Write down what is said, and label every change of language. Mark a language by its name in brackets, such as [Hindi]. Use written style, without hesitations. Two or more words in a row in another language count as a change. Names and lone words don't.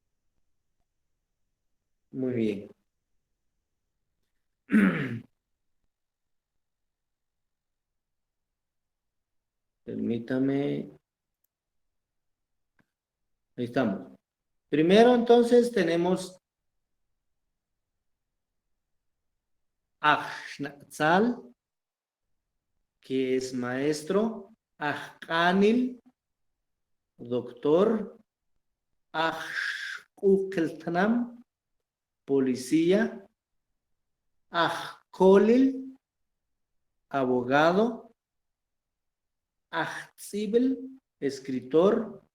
[Spanish] muy bien. Permítame. Ahí estamos. Primero, entonces, tenemos Ajnatzal, que es maestro. Ajkanil, doctor. Ajkukeltanam, policía. Ajkolil, abogado. Ajtzibel, escritor.